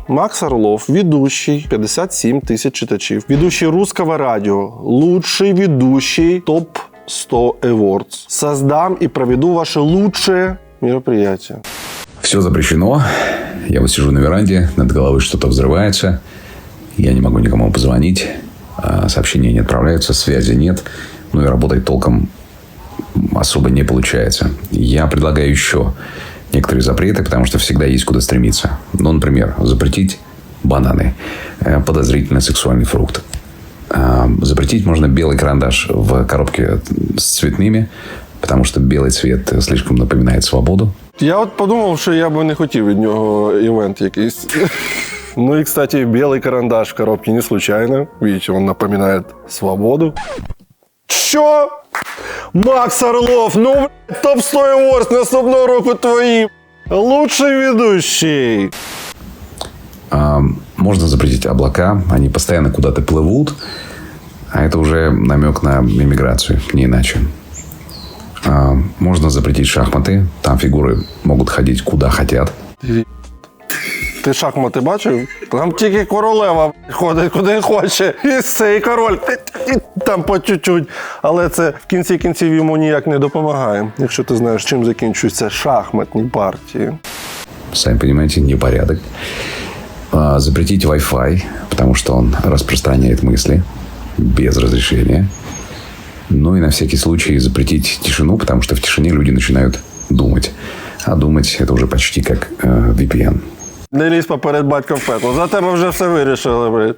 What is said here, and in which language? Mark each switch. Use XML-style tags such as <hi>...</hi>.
<ru>Макс Орлов, ведущий, 57 тысяч читачів. Ведущий русского радио. Лучший ведущий ТОП-100 Awards. Создам и проведу ваше лучшее мероприятие. Все запрещено. Я вот сижу на веранде, над головой что-то взрывается. Я не могу никому позвонить. Сообщения не отправляются, связи нет. Ну и работать толком особо не получается. Я предлагаю еще некоторые запреты, потому что всегда есть куда стремиться. Ну, например, запретить бананы, подозрительный сексуальный фрукт. Запретить можно белый карандаш в коробке с цветными, потому что белый цвет слишком напоминает свободу.</ru> <uk>Я от подумав, що я би не хотів від нього івент якийсь.</uk> <ru>Ну и, кстати, белый карандаш в коробке не случайно. Видите, он напоминает свободу.</ru> <uk>Що? Макс Орлов, ну, блядь, топ-100 Awards наступного року твої.</uk> <ru>Лучший ведущий. Можно запретить облака, они постоянно куда-то плывут, а это уже намек на иммиграцию, не иначе. Можно запретить шахматы, там фигуры могут ходить куда хотят.</ru> <uk>Ти шахмати бачив? Там тільки королева ходить куди хоче. І цей король там</uk> <ru>по чуть-чуть.</ru> <uk>Але це в кінці кінців йому ніяк не допомагає, якщо ти знаєш, чим закінчуються шахматні партії.</uk> <ru>Сами понимаете, непорядок. Запретить Wi-Fi, потому что он распространяет мысли без разрешения. Ну и на всякий случай запретить тишину, потому что в тишине люди начинают думать. А думать это уже почти как VPN.</ru> <uk>Не лізь поперед батька в пекло. За тебе вже все вирішили, блядь.</uk>